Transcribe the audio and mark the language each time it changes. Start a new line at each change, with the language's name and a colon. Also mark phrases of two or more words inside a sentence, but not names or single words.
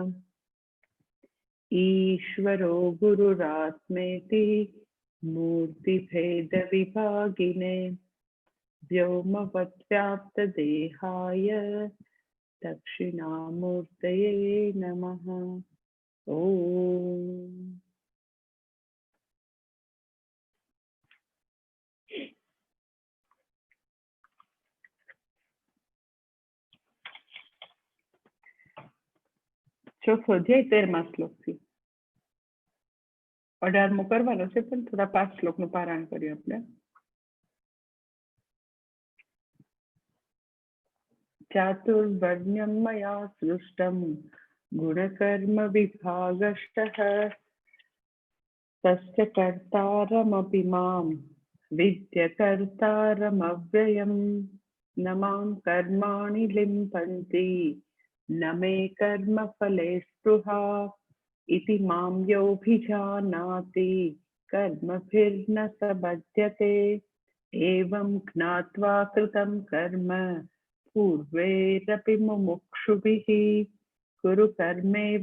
Sanskrit: ईश्वरो गुरुरात्मेति मूर्तिभेदविभागिने व्योमवद्व्याप्तदेहाय दक्षिणामूर्तये नमः। ओम।
Gujarati: ચોથો અધ્યાય 13મા શ્લોકથી 18મો કરવાનો છે, પણ થોડા 5 શ્લોકનું પારાયણ કર્યું આપણે.
Sanskrit: ચાતુર્વર્ણ્યમ મયા સૃષ્ટમ ગુણકર્મ વિભાગશઃ તસ્ય કર્તારમપિ મામ વિદ્ય કર્તારમવ્યયમ ન માં કર્માણિ લિમ્પન્તિ न मे कर्म फले स्पृहा इति मां योऽभिजानाति कर्मभिर्न स बध्यते एवं ज्ञात्वा कृतं कर्म पूर्वैरपि मुमुक्षुभिः कुरु कर्मेव